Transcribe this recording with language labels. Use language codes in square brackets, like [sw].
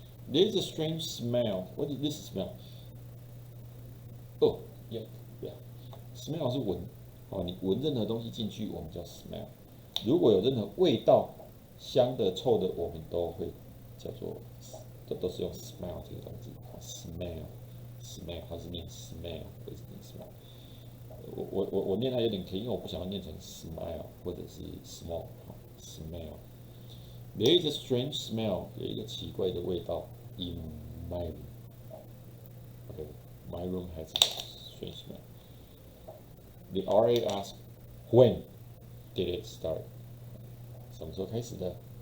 [en] There's a strange smell. What is this smell? Oh, yeah. [zh] Smell 是闻，你闻任何东西进去，我们叫 smell。如果有任何味道，香的、臭的，我们都会叫做，都是用 smell 这个单词。 smell 它是念 smell， 不是念 smell。我念它有点 K， 因为我不想要念成 smile 或者是 smell。smell。 [en] There is a strange smell， [zh] 有一个奇怪的味道 [en] in my room。Okay, my room has a strange smell. The RA asked, when did it start? [zh] 什么时候开始的？